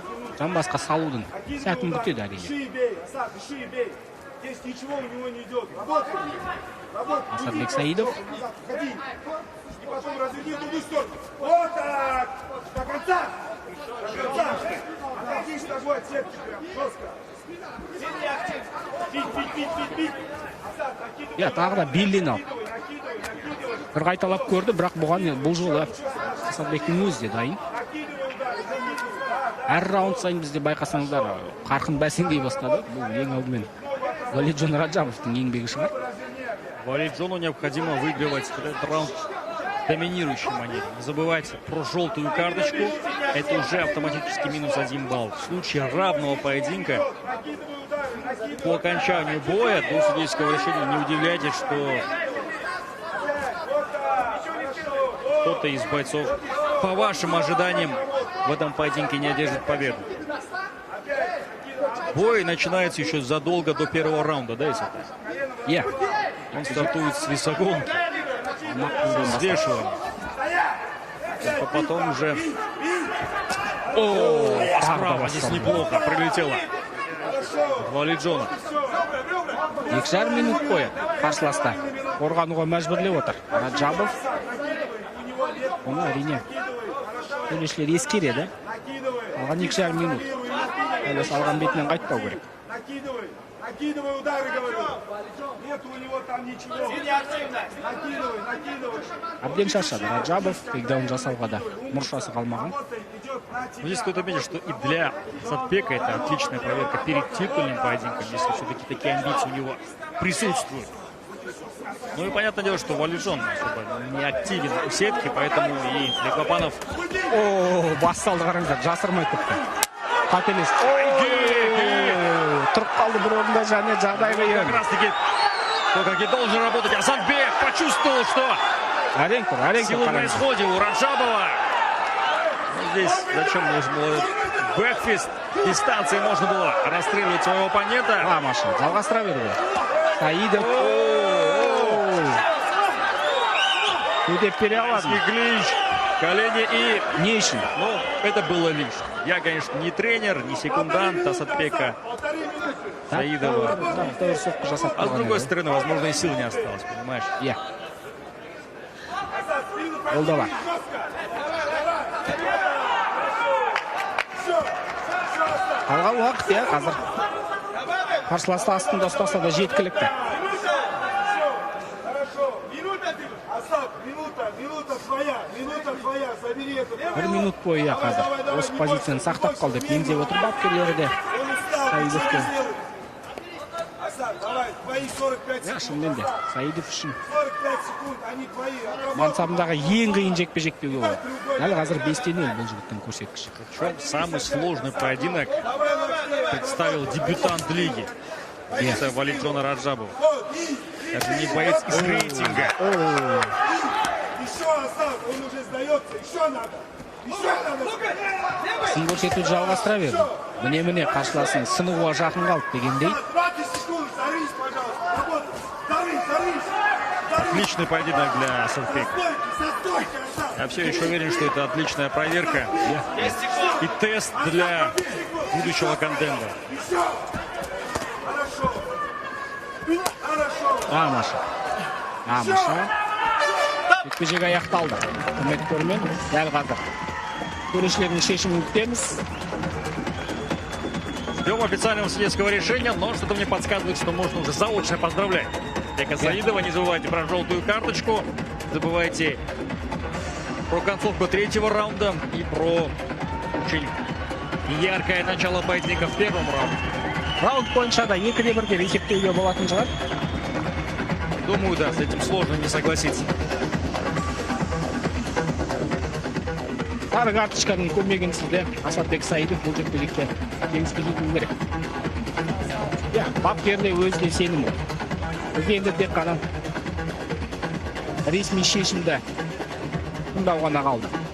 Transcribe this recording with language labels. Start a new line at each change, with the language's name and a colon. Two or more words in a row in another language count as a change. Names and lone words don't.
Kazakh: жан басқа салудың сәтін күтеді әрине.
Russian: Дыши и бей, Асад, дыши и бей. Здесь ничего у него не идет. Работай. Работай. Асадбек Саидов. Назад, ходи. И потом разверни в другую сторону. Вот так. До конца. До конца. Отходишь ногой от сетки прям. Жестко. Бить. Асад, накидывай.
Kazakh: Тағы да белден алып.
Russian: Накидывай.
Kazakh: Бір қайталап көрді, бірақ бұл жолы Асадбектің өзі де дайын.
Russian: Накидывай удар. Накидывай.
Kazakh: Әр раунд сайын бізде байқасаңыздар, қарқын бәсеңдей бастады. Бұл ең алдымен Валиджон Раджабовтың еңбегі шығар.
Russian: Валиджону необходимо выигрывать этот раунд в доминирующей манере. Не забывайте про желтую карточку. Это уже автоматически минус 1 балл. В случае равного поединка по окончанию боя до судейского решения не удивляйтесь, что кто-то из бойцов, по вашим ожиданиям, в этом поединке не одержит победу. Бой начинается еще задолго до первого раунда, да, если Иә, он стартует с весогонки, взвешивания. А потом уже... О, справа здесь неплохо прилетело. Валиджон.
Kazakh: 2,5 минут бойы қарсыласта қорғануға мәжбүрлеп отыр Раджабов. Оны әрине төрешілер ескереді. Алған 2,5 минут. Әлі салған бетінен қайтпау керек.
Russian: Накидывай удары, говорю. Нет у него там ничего. Накидывай.
Kazakh: Әбден шаршады Раджабов, тейкдаун жасауға да мұршасы қалмаған.
Russian: Но здесь стоит отметить, что и для Асадбека это отличная проверка перед титульным поединком, если все-таки такие амбиции у него присутствуют. Ну и понятное дело, что Валиджон особо не активен у сетки, поэтому и Бекмамбетов... О,
Kazakh: басталды қараңдар, жасырмай тіпті. Қателес. Тұрып қалды бір орында және жағдай қиын.
Russian: Как раз таки то, как и должен работать. Асадбек почувствовал, что
Kazakh: Әрең тұр,
Russian: силы на исходе у Раджабова. Ну, здесь зачем нужен был этот бэкфист? Дистанции можно было расстреливать своего оппонента. Маша,
Kazakh: жалғастыра берді. Саидов. Төтеп бере алады.
Russian: Клинч, колени и...
Kazakh: Не үшін?
Russian: Ну, это было лишь. Я, конечно, не тренер, не секундант Асадбека Саидова. А с другой стороны, возможно, и сил не осталось, понимаешь?
Kazakh: Иә. Ол да бар. Қалған уақыт, иә, қазір. Қарсыласты астында ұстаса да жеткілікті. Бір минут бойы, иә, қазір. Осы позицияны сақтап қалды. Пенде отыр бапкерлері де. Саидовке. Иә, шынымен де. Саидов үшін мансабындағы ең қиын жекпе-жек деуге болады. Әлі қазір 5-0 бұл жігіттің көрсеткіші.
Russian: Причем самый сложный поединок представил дебютант лиги. Это Валиджона Раджабова. Даже не боец из рейтинга. Еще Асад, он уже сдается, еще надо.
Kazakh: Сын көрсетуді жалғастыра берді. Міне қарсыласын сынуға жақын қалды дегендей.
Russian: 20 секунд, зарись, пожалуйста. Зарись. Отличный поединок для Асадбека. Я все еще уверен, что это отличная проверка и тест для будущего контендера. Маша.
Kazakh: Жекпе-жек аяқталды. Құрметтермен дәл қазір төрешілердің шешімін күтеміз.
Russian: Ждем официального судейского решения, но что-то мне подсказывает, что можно уже заочно поздравлять Бека Саидова. Не забывайте про желтую карточку, не забывайте про концовку третьего раунда и про очень яркое начало поединка в первом раунде.
Kazakh: Раунд бойынша да 2-1 деп есептеуге болатын шығар.
Russian: Думаю, да, с этим сложно не согласиться.
Kazakh: Сары карточканың көмегінсізде Асадбек Саидов бұл жекпе-жекте жеңіске жетуі керек. Иә, бапкерде өзіне сенім ол. Бізде енді тек қана ресми шешімді тыңдау ғана қалды.